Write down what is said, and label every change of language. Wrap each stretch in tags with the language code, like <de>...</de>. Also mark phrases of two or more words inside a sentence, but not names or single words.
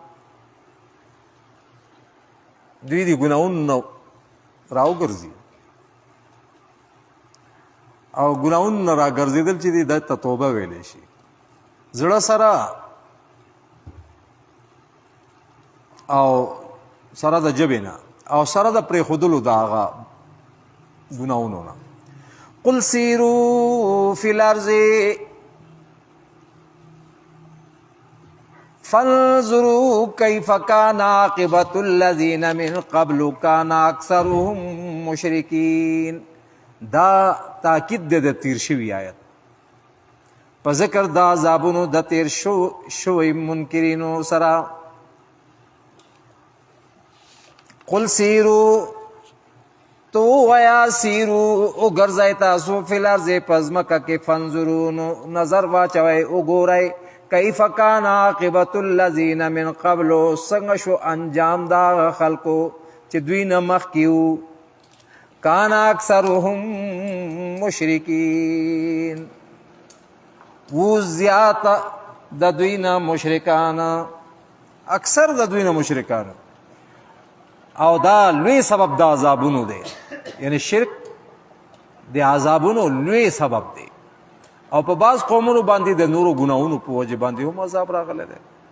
<ps>دوی دي ګناهونه راوګرځي او ګناهونه راګرځېدل چې دي د ته توبه ویلی شي زړه سره او سره د ژبې نه او سره د پرېښودلو د هغه ګناهونو نه.</ps> <ar>قل سیروا فی الارض فانظروا کیف کان عاقبة الذین من قبل کان اکثرهم مشرکین.</ar> <ps>دا تاکید دی د تیر شوي آیت په ذکر د عذابونو د تیر شوي منکرینو سره.</ps> <ar>قل سیرو</ar> <ps>تو ویا سیرو او ګرځئ تاسو</ps> <ar>فی الارض</ar> <ps>په ځمکه کې فانظروا نظر واچوئ وګورئ</ps> <ar>کیف کان عاقبة الذین من قبل</ar> <ps>څنګه شو انجام دا خلکو چې دوی نه مخکې وو</ps> <ar>کان اکثرهم</ar> <ps>مشرکین وو زیات د دوی نه مشرکان، اکثر د دوی نه مشرکان او دا لوی سبب د عذابونو دی، یعنی شرک د عذابونو لوی سبب دی او په بعض قومونو باندې د نورو ګناهونو په وجه باندې هم عذاب راغلی دی.</ps>